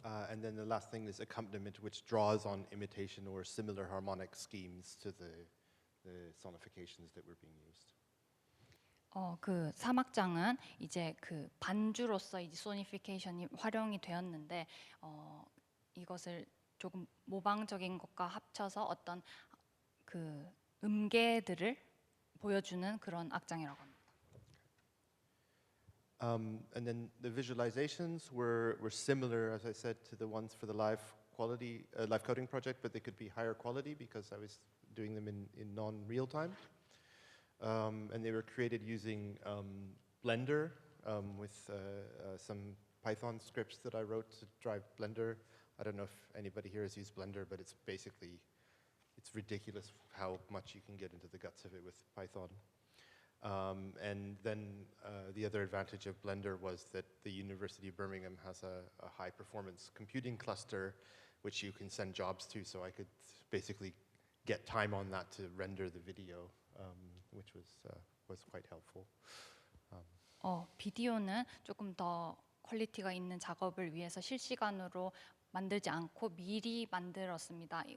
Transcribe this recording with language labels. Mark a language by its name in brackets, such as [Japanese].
[English] And then the last thing is accompaniment, which draws on imitation or similar harmonic schemes to the sonifications that were being used. [Korean] 그 사막장은 이제 그 반주로서 이 소니피케이션이 활용이 되었는데 이것을 조금 모방적인 것과 합쳐서 어떤 그 음계들을 보여주는 그런 악장이라고 합니다. [English] And then the visualizations were similar, as I said, to the ones for the live coding project, but they could be higher quality because I was doing them in non-real time. And they were created using Blender with some Python scripts that I wrote to drive Blender. I don't know if anybody here has used Blender, but it's ridiculous how much you can get into the guts of it with Python. And then the other advantage of Blender was that the University of Birmingham has a high-performance computing cluster which you can send jobs to, so I could basically get time on that to render the video, which was quite helpful. [Korean] 비디오는 조금 더 퀄리티가 있는 작업을 위해서 실시간으로 만들지 않고 미리 만들었습니다.